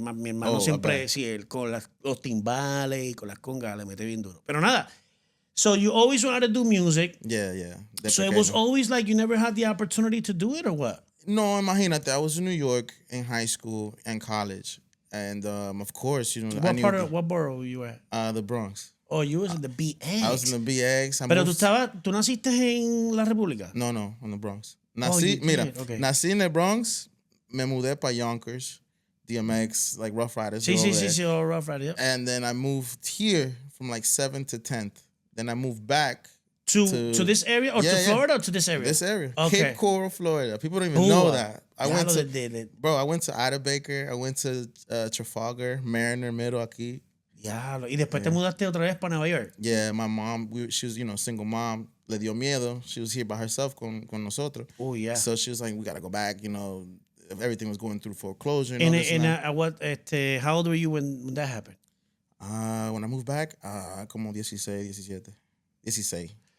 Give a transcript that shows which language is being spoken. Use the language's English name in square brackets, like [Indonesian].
[Spanish] Mi hermano siempre, con los timbales y con las congas le mete bien duro. Pero nada. [English] So you always wanted to do music. Yeah. So it was always like you never had the opportunity to do it or what? [Spanish] No, imagínate. [English] I was in New York in high school and college. And of course, What borough were you at? The Bronx. Oh, you was in the BX. I was in the BX. [Spanish] Pero tú naciste en la República? [English] No, in the Bronx. [Spanish] Nací en [English] the Bronx. [Spanish] Me mudé para Yonkers, DMX, like Rough Riders. [English] Sí, all Rough Riders. Yep. And then I moved here from like 7th to 10th. Then I moved back to this area or to Florida or to this area? This area. Okay. Cape Coral, Florida. People don't even know that. I went to Ida Baker. I went to Trafalgar, Mariner, Middle aquí. [Spanish] Y después te mudaste otra vez para Nueva York. [English] Yeah, my mom, she was, single mom. [Spanish] Le dio miedo. [English] She was here by herself [Spanish] con nosotros. [English] Oh, yeah. So she was like, we got to go back, everything was going through foreclosure. How old were you when that happened? When I moved back, como 16.